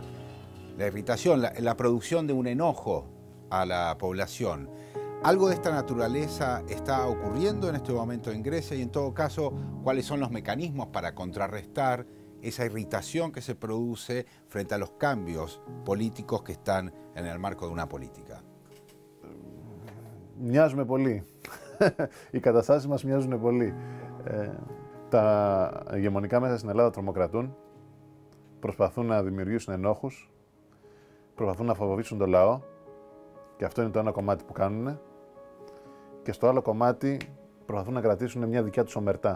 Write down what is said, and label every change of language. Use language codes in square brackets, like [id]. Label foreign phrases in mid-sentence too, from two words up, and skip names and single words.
[es] La irritación, la producción de un enojo a la población. ¿Algo de esta naturaleza está ocurriendo en este momento en Grecia? Y en todo caso, ¿cuáles son los mecanismos para contrarrestar esa irritación que se produce frente a los cambios políticos que están en el marco de una política? [el] Μοιάζουμε πολύ. Οι καταστάσεις μας μοιάζουν πολύ. Τα ηγεμονικά μέσα στην Ελλάδα τρομοκρατούν, προσπαθούν να δημιουργήσουν ενόχους, προσπαθούν να φοβήσουν τον λαό και αυτό είναι το ένα κομμάτι που κάνουν και στο άλλο κομμάτι προσπαθούν να κρατήσουν μια δικιά τους ομερτά.